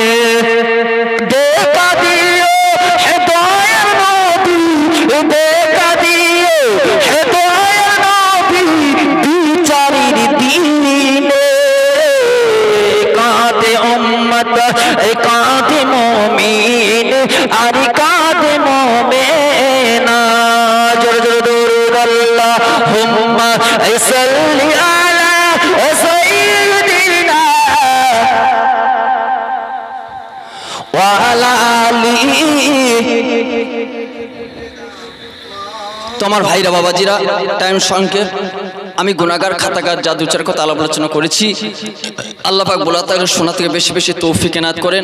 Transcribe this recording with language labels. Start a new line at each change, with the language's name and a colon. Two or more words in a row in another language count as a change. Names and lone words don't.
Bangla: দেখা দিও হে দয়ার নবী, দেখা দিও হে দয়ার নবী বিচারের দিনে। কাঁদে উম্মত কাঁদে মুমিন আর কাঁদে মুমিনা, জোরে জোরে দরুদ
Arabic: اللهم صل على سيدنا وعلى آله.
Bangla: তোমার ভাইরা বাবাজিরা টাইম সংক্ষেপ, আমি গুনাহগার খাতাগার যা দু চার কথা আলোচনা করেছি আল্লাহ পাক বলা তাআলা শোনা থেকে বেশি বেশি তৌফিক এনায়েত করেন।